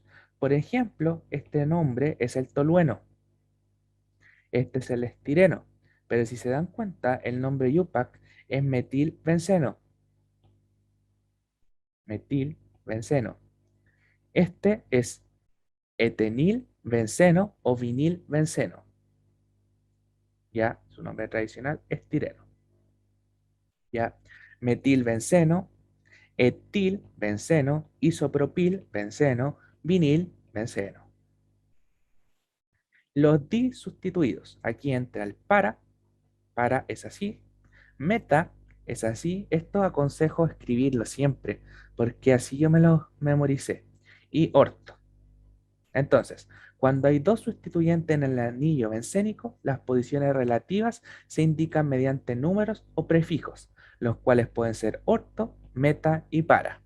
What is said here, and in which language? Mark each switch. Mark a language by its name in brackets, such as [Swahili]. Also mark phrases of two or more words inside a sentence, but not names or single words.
[Spanish] Por ejemplo, este nombre es el tolueno, este es el estireno, pero si se dan cuenta, el nombre Yupac es metilbenceno, metilbenceno. Este es etenilbenceno o vinilbenceno, ya su nombre tradicional es estireno, ya metilbenceno, etilbenceno, isopropilbenceno, vinilbenceno. Los disustituidos, aquí entra el para es así, meta es así, esto aconsejo escribirlo siempre, porque así yo me lo memoricé, y orto. Entonces, cuando hay dos sustituyentes en el anillo bencénico, las posiciones relativas se indican mediante números o prefijos, los cuales pueden ser orto, meta y para.